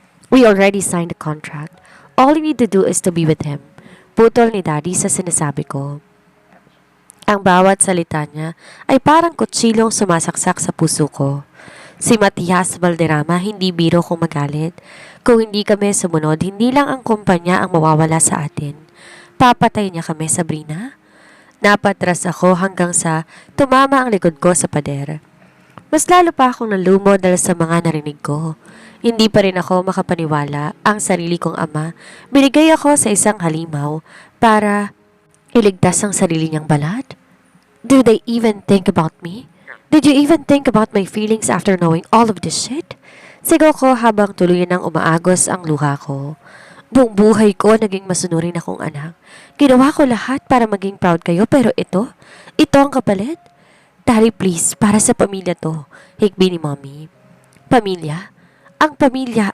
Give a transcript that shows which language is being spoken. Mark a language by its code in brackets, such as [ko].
[en] We already signed the contract. All you need to do is to be with him. [tl] Putol ni Daddy sa sinasabi ko. Ang bawat salita niya ay parang kutsilong sumasaksak sa puso ko. Si Matias Valderrama hindi biro kung magalit. Kung hindi kami sumunod, hindi lang ang kumpanya ang mawawala sa atin. Papatay niya kami, Sabrina? Napatras ako hanggang sa tumama ang likod ko sa pader. Mas lalo pa akong nalumo dahil sa mga narinig ko. Hindi pa rin ako makapaniwala ang sarili kong ama. Binigay ako sa isang halimaw para iligtas ang sarili niyang balat. [en] Do they even think about me? Did you even think about my feelings after knowing all of this shit? [tl] Sigaw ko habang tuloy nang umaagos ang luha ko. Buong buhay ko naging masunurin akong anak. Ginawa ko lahat para maging proud kayo, pero ito ang kapalit. [en] Daddy, please, [tl] para sa pamilya to. Higbi ni Mommy. Pamilya? Ang pamilya?